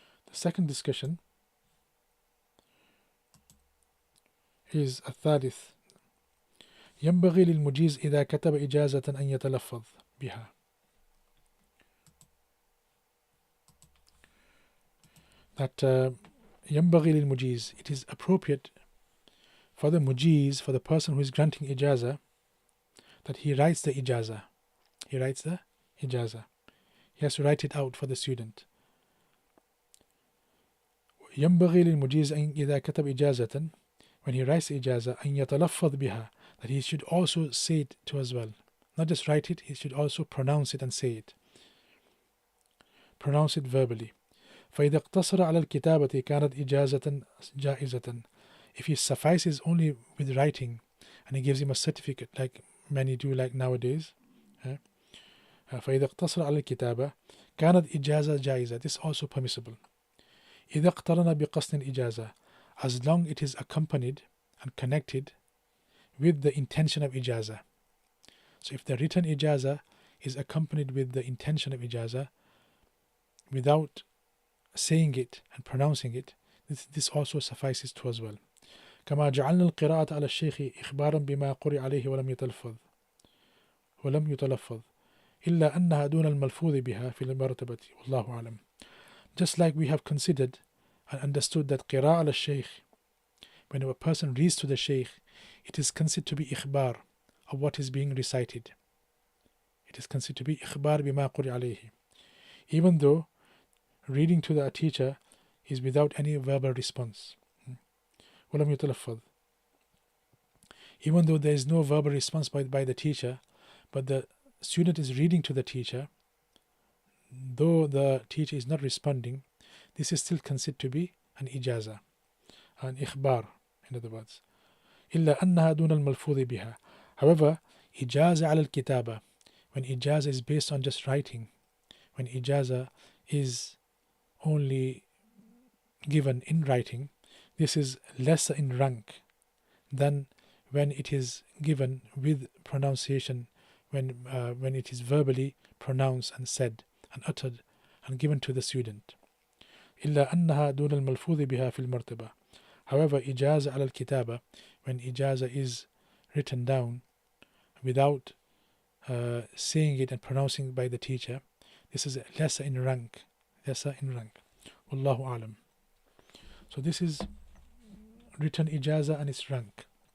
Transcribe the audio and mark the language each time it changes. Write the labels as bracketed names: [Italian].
[Arabic] The second discussion is الثالث ينبغي للمجيز إذا كتب إجازة أن يتلفظ بها. [English] That ينبغي للمجيز, it is appropriate for the mujiz, for the person who is granting ijaza, that he writes the ijaza. He writes the ijaza. He has to write it out for the student. ينبغي للمجيز إذا كتب إجازة, when he writes the ijaza, أن يتلفظ بها, that he should also say it too as well. Not just write it, he should also pronounce it and say it. Pronounce it verbally. [Arabic] فإذا اقتصر على الكتابة كانت إجازة جائزة. [English] If he suffices only with writing and he gives him a certificate like many do like nowadays, فإذا اقتصر على الكتابة كانت إجازة جائزة. This is also permissible. إذا اقترن بقصد الإجازة, as long it is accompanied and connected with the intention of ijaza. So if the written ijaza is accompanied with the intention of ijaza without saying it and pronouncing it, this also suffices too as well. [Arabic] كما جعلنا القراءة على الشيخ إخبارا بما قرئ عليه ولم يتلفظ إلا أنها دون الملفوظ بها في المرتبة والله أعلم. [English] Just like we have considered and understood that قراءة على الشيخ, when a person reads to the sheikh, it is considered to be إخبار of what is being recited. It is considered to be إخبار بما قرئ عليه, even though reading to the teacher is without any verbal response. ولم يتلفظ, even though there is no verbal response by the teacher, but the student is reading to the teacher, though the teacher is not responding, this is still considered to be an ijaza, an ikhbar, in other words. [Arabic] إلا أنها دون الملفوظ بها. [English] However, ijaza على الكتابة, when ijaza is based on just writing, when ijaza is only given in writing, this is lesser in rank than when it is given with pronunciation, when it is verbally pronounced and said and uttered and given to the student. [Arabic] إلا أنها دون الملفوظ بها في المرتبة. [English] However, إجازة على الكتابة, when ijaza is written down without saying it and pronouncing it by the teacher, this is lesser in rank. Wallahu alam. So this is written ijaza and its rank.